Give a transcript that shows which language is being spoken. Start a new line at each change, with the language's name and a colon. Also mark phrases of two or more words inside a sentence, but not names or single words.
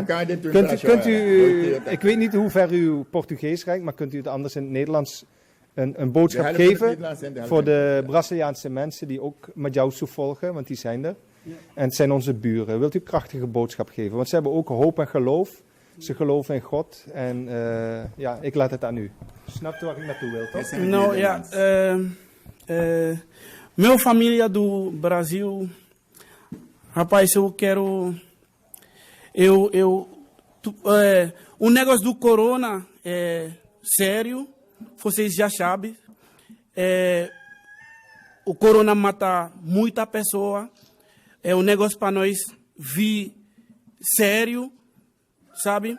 Dutch: Kunt u, ik weet niet hoe ver uw Portugees reikt, maar kunt u het anders in het Nederlands een boodschap geven voor de Braziliaanse mensen die ook Majausu volgen, want die zijn er. En het zijn onze buren. Wilt u een krachtige boodschap geven? Want ze hebben ook hoop en geloof. Ze geloven in God en ik laat het aan u. Snapt u waar ik naartoe wil, toch? Nou ja,
Portuguese: meu família do Brasil, rapaz, eu quero, o negócio do corona é sério, vocês já sabem, o corona mata muita pessoa, é um negócio para nós vir sério, sabe?